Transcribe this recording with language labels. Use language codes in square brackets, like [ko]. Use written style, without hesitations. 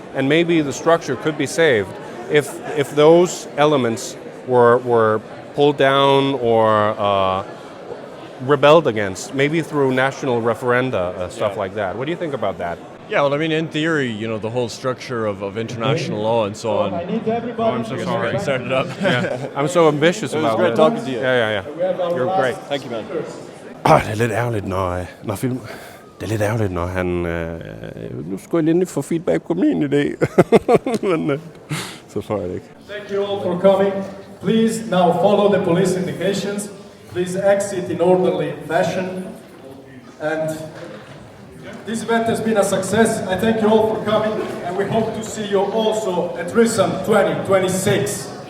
[en] And maybe the structure could be saved if those elements were pulled down or rebelled against, maybe through national referenda, stuff like that. What do you think about that? Yeah, well, in theory, the whole structure of international law and so on. I'm so sorry. Started up. Yeah. I'm so ambitious about it. It was great talking to you. Yeah. You're great. Thank you, man. [da] Det er lidt ærgerligt, når film Det er lidt ærgerligt, når han... nu skulle jeg lige få feedback på min idé. Men så får jeg det ikke. [en] Thank you all for coming. Please now follow the police indications. Please exit in orderly fashion. And this event has been a success. I thank you all for coming, and we hope to see you also at RISM 2026.